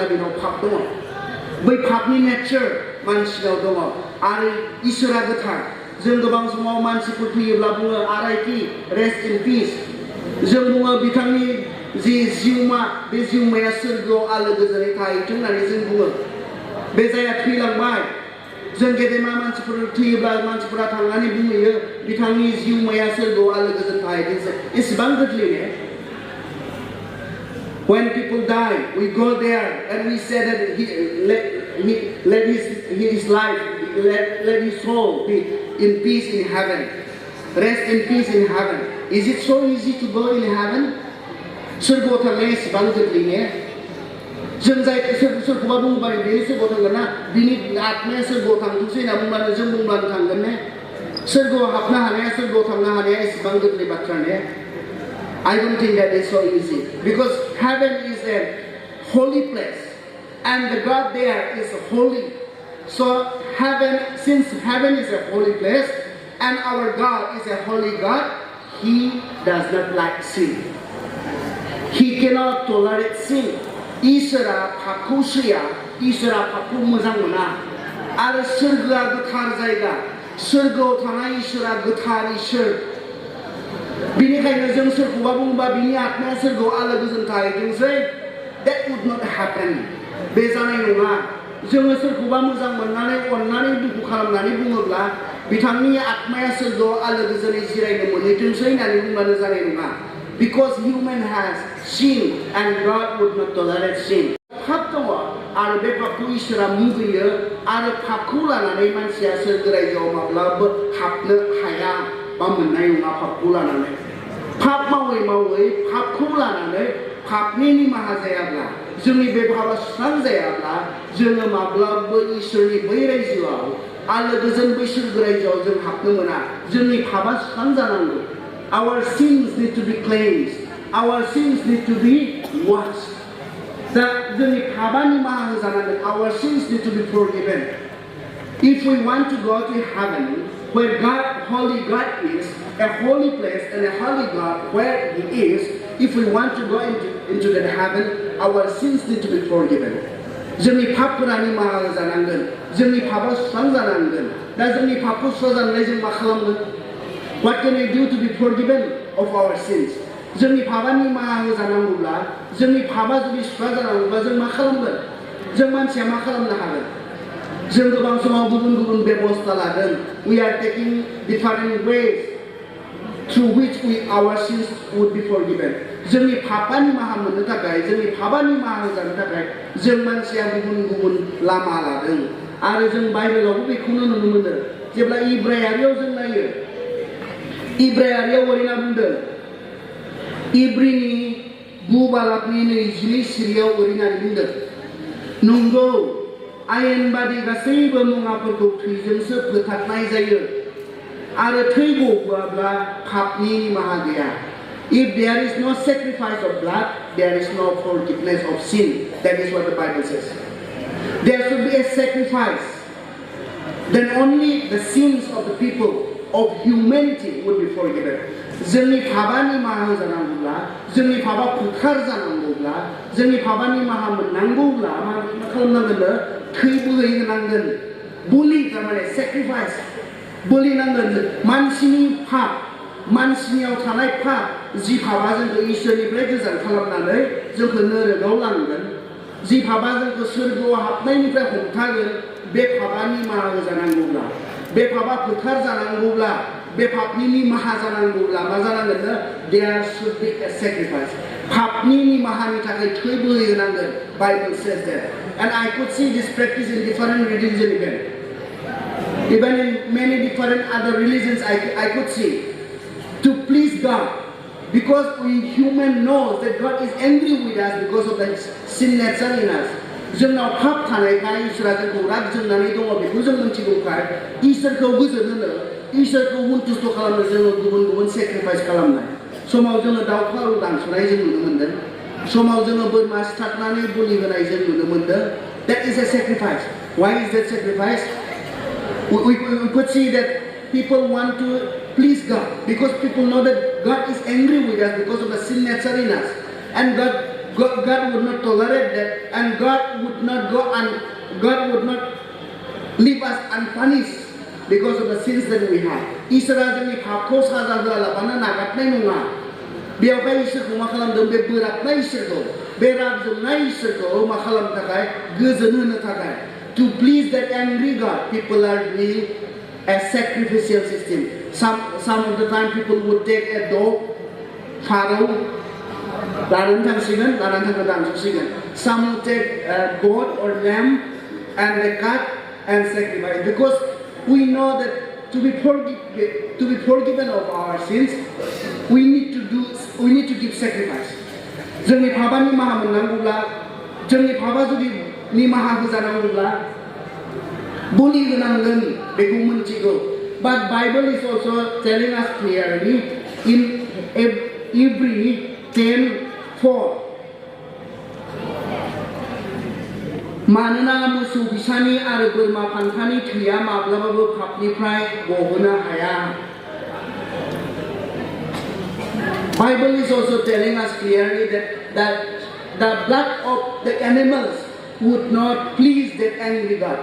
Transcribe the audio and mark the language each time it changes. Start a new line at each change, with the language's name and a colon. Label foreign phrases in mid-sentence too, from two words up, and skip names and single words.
Bodo: बेनाव पाप दङ बै पापनि नेचार मानसिनाव दङ आरो इसोरा गोथार जों गोबां समाव मानसिफोर फैयोब्ला बुङो आरायथि
English: rest in peace
Bodo: जों बुङो बिथांनि जि जिउमा बे जिउमाया सोरगोआव आलो गोजोनै थाहैथों होननानै जों बुङो बे जायहा थैलांबाय जों गेदेमा मानसिफोर थैयोब्ला मानसिफोरा थांनानै बुंहैयो बिथांनि जिउमाया सोरगोआव आलो गोजोन थाहैथोंसै एसेबां गोरलैने
English: when people die we go there and we say that let his life let his soul be in peace in heaven rest in peace in heaven is it so easy to go in heaven
Bodo: सोरगोआव थांनाया एसेबां गोरलै ने जों जाय सोरखौबा बुंबाय बेनि सोरगोआव थांगोन ना बिनि आत्माया सोरगोआव थांथोंसै होनना बुंब्लानो जों बुंब्लानो थांगोन ने सोरगोआव हाबनो हानाया सोरगोआव थांनो हानाया एसेबां गोरलै बाथ्रा ने
English: I don't think that is so easy because heaven is a holy place and the God there is holy. So since heaven is a holy place and our God is a holy God, He does not like sin. He cannot tolerate sin.
Bodo: इसोरा पापखौ सैया इसोरा पापखौ मोजां मोना आरो सोरगोआ गोथार जायगा सोरगोआव थानाय इसोरा गोथार इसोर बिनिखायनो जों सोरखौबा बुंबा बिनि आत्माया सोरगोआव आलो गोजोन थाहैथोंसै
English: that would not
Bodo: happen बे जानाय नङा जोङो सोरखौबा मोजां मोननानै अननानै दुखु खालामनानै बुङोब्ला बिथांनि आत्माया सोरगोआव आलो गोजोनै जिरायनो मोनहैथोंसै होननानै बुंबानो जानाय
English: नङा because human has sin and God would not tolerate sin
Bodo: पाप दङ आरो बे पापखौ इसोरा मुगैयो आरो पापखौ लानानै मानसिया सोरगो रायजोआव माब्लाबो हाबनो हाया बा मोननाय नङा पापखौ लानानै पाप मावै मावै पापखौ लानानै पापनि निमाहा जायाब्ला जोंनि बे पापा सुस्रां जायाब्ला जोङो माब्लाबो इसोरनि बै रायजोआव आलो गोजोन बै सोरगो रायजोआव जों हाबनो मोना जोंनि पापा सुस्रां जानांगौ
English: Our sins need to be cleansed. Our sins need to be washed.
Bodo: जोंनि पापा निमाहा होजानांगोन
English: Our sins need to be forgiven. If we want to go to heaven, where God, holy God is, a holy place and a holy God where He is, if we want to go into that heaven, our sins need to be forgiven.
Bodo: जोंनि पापफोरा निमाहा होजानांगोन जोंनि पापा सुस्रां जानांगोन दा जोंनि पापखौ सुस्रां जानानै जों मा खालामगोन
English: What can we do to be forgiven of our sins?
Bodo: जोंनि पापा निमाहा होजानांगौब्ला जोंनि पापा जुदि सुस्रां जानांगौब्ला जों मा खालामगोन जों मानसिया मा खालामनो हागोन जों गोबां समाव गुबुन गुबुन बेबस्था लादों
English: We are taking different ways through which our sins would be forgiven.
Bodo: जोंनि पापा निमाहा मोननो थाखाय जोंनि पापा निमाहा होजानो थाखाय जों मानसिया गुबुन गुबुन लामा लादों आरो जों बाइबेलावबो बेखौनो नुनो मोनो जेब्ला इब्रायारियाव जों नायो इब्रायारियाव ओरैना बुंदों इब्रिनि 9 बालाकनि 22 सिरियाव ओरैना बुंदों नंगौ आयेनबादि गासैबो मुवाफोरखौ थैजोंसो फोथारनाय जायो आरो थै गबोआब्ला पापनि निमाहा गैया
English: If there is no sacrifice of blood, there is no forgiveness of sin. That is what the Bible says. There should be a sacrifice. Then only the sins of the people of humanity would be forgiven.
Bodo: जोंनि पापा निमाहा होजानांगौब्ला जोंनि पापा फोथार जानांगौब्ला जोंनि पापा निमाहा मोननांगौब्ला मा खालामनांगोन थै बोहैहोनांगोन बोलि थारमाने सेक्रिफाइस बोलि नांगोन मानसिनि पाप मानसिनियाव थानाय पाप जि पापा जोंखौ इसोरनिफ्राय गोजान खालामनानै जोंखौ नरकाव लांगोन जि पापा जोंखौ सोरगोआव हाबनायनिफ्राय हमथागोन बे पापा निमाहा होजानांगौब्ला बे पापा फोथार जानांगौब्ला बे पापनि निमाहा जानांगौब्ला मा जानांगोन
English: There should be a sacrifice.
Bodo: पापनि निमाहानि थाखाय थै बोहैहोनांगोन
English: Bible says that. And I could see this practice in different religions even in many different other religions I could see to please God because we human knows that God is angry with us because of the sin nature in us.
Bodo: जोंनाव पाप थानायखाय इसोरा जोंखौ राग जोंनानै दङ बेखौ जों मिथिगौखाय इसोरखौ गोजोन होनो इसोरखौ सन्तुष्ट खालामनो जोङो गुबुन गुबुन सेक्रिफाइस खालामनाय समाव जोङो दाउ फारौ दानस'नाय जों नुनो मोन्दों समाव जोङो बोरमा सिथारनानै बोलि होनाय जों नुनो मोन्दों
English: That is a sacrifice. Why is that sacrifice? We could see that people want to please God because people know that God is angry with us because of the sin nature in us and God would not tolerate that and God would not leave us unpunished because of the sins that we have.
Bodo: इसोरा जोंनि पापखौ साजा होआलाबानो नागारनाय नङा बेयावहाय इसोरखौ मा खालामदों बे बोराबनाय इसोरखौ बे राग जोंनाय इसोरखौ मा खालामनो थाखाय गोजोन होनो थाखाय
English: To please that angry God, people are doing a sacrificial system. Some of the time people would take a dog, farrow, some would take a goat or lamb and a cat and sacrifice. Because we know that to be forgiven of our sins, we need to give sacrifice.
Bodo: जोंनि पापा निमाहा मोननांगौब्ला जोंनि पापा जुदि निमाहा होजानांगौब्ला बोलि होनांगोन बेखौ मोनथिगौ
English: but Bible is also telling us clearly in Hebrew 10:4
Bodo: मानोना मोसौ बिसानि आरो बोरमा फान्थानि थैया माब्लाबाबो पापनिफ्राय गहोनो हाया
English: Bible is also telling us clearly that the blood of the animals would not please that angry God.